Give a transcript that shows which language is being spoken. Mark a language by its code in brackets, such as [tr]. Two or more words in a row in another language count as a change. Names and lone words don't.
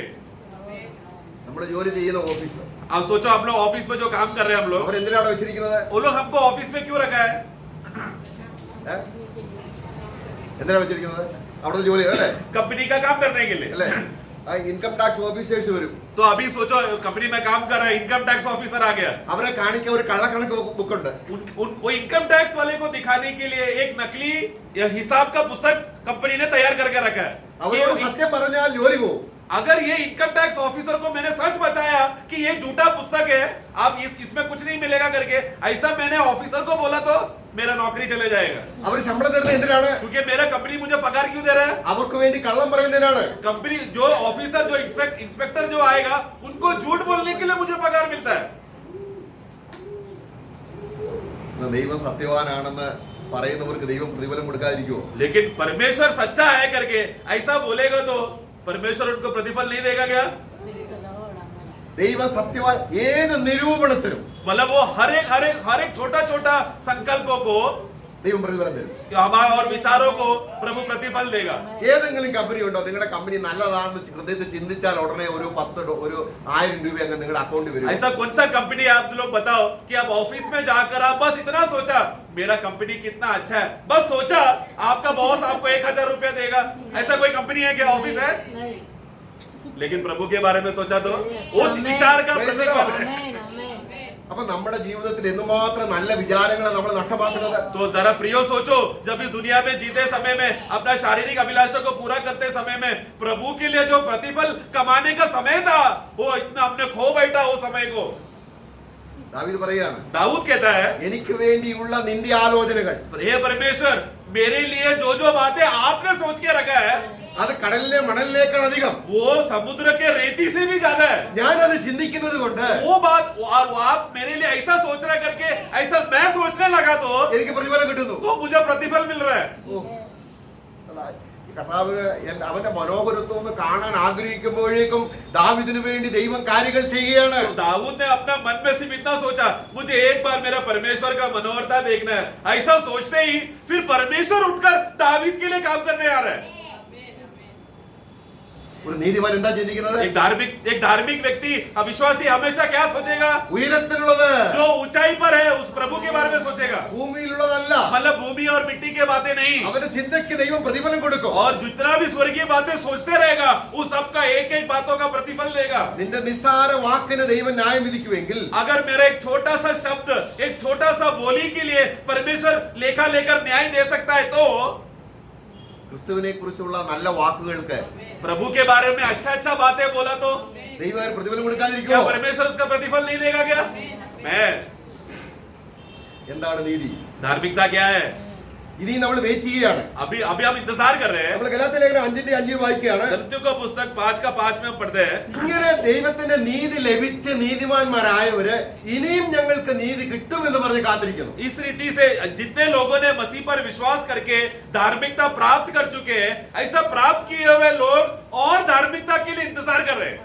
[ml] നമ്മുടെ ജോലി ചെയ്യുന്ന ഓഫീസ് [hi] अब सोचो आप लोग ऑफिस में जो काम कर रहे हैं हम लोग, [ml] അവരെന്തിനാണ് വെച്ചിരിക്കുന്നത്? [hi] वो लोग हमको ऑफिस में क्यों रखा है? [ml] എന്തിനാണ് വെച്ചിരിക്കുന്നത്? അവിടുത്തെ ജോലി അല്ലേ? [hi] कंपनी का काम करने के लिए. [ml] അല്ലേ? [en] income tax officers [ml] വരും. [hi] तो अभी सोचो कंपनी में काम कर रहा है, [en] income tax officer [hi] आ गया, [ml] അവരെ കാണിക്കാൻ ഒരു കള്ളക്കണക്ക് ബുക്ക് ഉണ്ട്. [hi] वो [en] income tax [hi] वाले को दिखाने के लिए एक नकली हिसाब का पुस्तक कंपनी ने तैयार करके रखा है. [ml] അവരോട് സത്യം പറഞ്ഞാൽ ജോലി പോകും. [hi] अगर ये [en] income tax officer [hi] को मैंने सच बताया कि ये झूठा पुस्तक है, आप इसमें कुछ नहीं मिलेगा करके ऐसा मैंने ऑफिसर को बोला तो मेरा नौकरी चले जाएगा. [ml] അവർ ശമ്പളം തരുന്നത് എന്തിനാണ്? [hi] क्योंकि मेरा कंपनी मुझे पगार क्यों दे रहा है? [ml] അവർക്ക് വേണ്ടി കള്ളം പറയുന്നതിനാണ്. [hi] कंपनी जो ऑफिसर जो इंस्पेक्टर जो आएगा उनको झूठ बोलने के लिए मुझे पगार मिलता है. [ml] ദൈവം സത്യവാനാണെന്ന് പറയുന്നവർക്ക് ദൈവം പ്രതിഫലം കൊടുക്കാതിരിക്കുമോ? [hi] लेकिन परमेश्वर सच्चा है करके ऐसा बोलेगा तो परमेश्वर उनको प्रतिफल नहीं देगा क्या? [ml] ദൈവ സത്യവാൻ ഏത് നിരൂപണത്തിനും [hi] मतलब वो हर एक छोटा छोटा संकल्पों को [ml] ദൈവം പ്രതിഫലം തരും. [hi] हमारे और विचारों को प्रभु प्रतिफल देगा. [ml] ഏതെങ്കിലും കമ്പനി ഉണ്ടോ നിങ്ങളുടെ കമ്പനി നല്ലതാണെന്ന് ഹൃദയത്തിൽ ചിന്തിച്ചാൽ ഉടനെ ഒരു 1000 രൂപ അങ്ങ് നിങ്ങളുടെ അക്കൗണ്ടിൽ വരും? [hi] ऐसा कौन सा कंपनी आप लोग बताओ कि आप ऑफिस में जाकर आप बस इतना सोचा मेरा कंपनी कितना अच्छा है, बस सोचा आपका बॉस आपको 1000 रुपया देगा? ऐसा कोई कंपनी है क्या? ऑफिस है? लेकिन प्रभु के बारे में सोचा तो उस विचार का प्रतिफल है. [ml] അപ്പൊ നമ്മുടെ ജീവിതത്തിൽ എന്തുമാത്രം നല്ല വിചാരങ്ങളെ നമ്മൾ നഷ്ടമാക്കുന്നത്. [hi] तो जरा प्रियो सोचो, जब इस दुनिया में जीते समय में अपना शारीरिक अभिलाषा को पूरा करते समय में प्रभु के लिए जो प्रतिफल कमाने का समय था वो इतना हमने खो बैठा वो समय को. [ml] ദാവീദ് പറയാണ്, [hi] दाऊद कहता है, [ml] എനിക്ക് വേണ്ടിയുള്ള നിന്റെ ആലോചനകൾ [hi] हे परमेश्वर मेरे लिए जो बातें आपने सोच के रखा है [ml] അത് കടലിലെ മണലിനേക്കാൾ അധികം, [hi] वो समुद्र के रेती से भी ज्यादा है. [ml] ഞാനത് ചിന്തിക്കുന്നത് കൊണ്ട് [hi] वो बात और वो आप मेरे लिए ऐसा सोच रहा करके ऐसा मैं सोचने लगा तो [ml] എനിക്ക് പ്രതിഫലം കിട്ടുന്നു. [hi] मुझे प्रतिफल मिल रहा है. [ml] ഈ കർത്താവിന് അവന്റെ മനോഹരത്വം ഒന്ന് കാണാൻ ആഗ്രഹിക്കുമ്പോഴേക്കും ദാവീദിന് വേണ്ടി ദൈവം കാര്യങ്ങൾ ചെയ്യുകയാണ്. [hi] तो दाऊद ने अपना मन में सिर्फ इतना सोचा मुझे एक बार मेरा परमेश्वर का मनोहरता देखना है. ऐसा सोचते ही फिर परमेश्वर उठकर दाऊद के लिए काम करने आ रहा है. [ml] ഒരു നീതിമാൻ എന്താ ചിന്തിക്കുന്നത്? [hi] एक धार्मिक व्यक्ति अविश्वासी हमेशा क्या सोचेगा? [ml] ഉയരത്തിലുള്ളത്, [hi] जो ऊंचाई पर है उस प्रभु के बारे में सोचेगा. [ml] ഭൂമിയിലുള്ളതല്ല. [hi] मतलब भूमि और मिट्टी के बातें नहीं. [ml] അവന്റെ ചിന്തയ്ക്ക് ദൈവം പ്രതിഫലം കൊടുക്കും. [hi] और जितना भी स्वर्गीय बातें सोचते रहेगा उस सबका एक बातों का प्रतिफल देगा. [ml] നിന്റെ നിസ്സാര വാക്കിന് ദൈവം ന്യായം വിധിക്കുമെങ്കിൽ [hi] अगर मेरा एक छोटा सा शब्द एक छोटा सा बोली के लिए परमेश्वर लेखा लेकर न्याय दे सकता है तो [ml] ക്രിസ്തുവിനെ കുറിച്ചുള്ള നല്ല വാക്കുകൾക്ക് [hi] प्रभु के बारे में अच्छा बातें बोला तो [ml] ദൈവം പ്രതിഫലം [hi] क्या [ml] കൊടുക്കാതിരിക്കുമോ? [hi] परमेश्वर उसका प्रतिफल नहीं देगा क्या? मैं [ml] എന്താണ് നീതി? [hi] धार्मिकता क्या है? [ml] ഇനി നമ്മൾ വെയിറ്റ് ചെയ്യുകയാണ്. [hi] अभी हम इंतजार कर रहे हैं. [ml] നമ്മൾ ഗലാത്യ ലേഖനം 5:5 വായിക്കുകയാണ്. [hi] गलतियों का पुस्तक 5:5 में हम पढ़ते हैं. [ml] ഇങ്ങനെ ദൈവത്തിന്റെ നീതി ലഭിച്ച് നീതിമാന്മാരായവര് ഇനിയും ഞങ്ങൾക്ക് നീതി കിട്ടുമെന്ന് പറഞ്ഞ് കാത്തിരിക്കുന്നു. [hi] इस रीति से जितने लोगों ने मसीह पर विश्वास करके धार्मिकता प्राप्त कर चुके हैं, ऐसा प्राप्त किए हुए लोग और धार्मिकता के लिए इंतजार कर रहे हैं.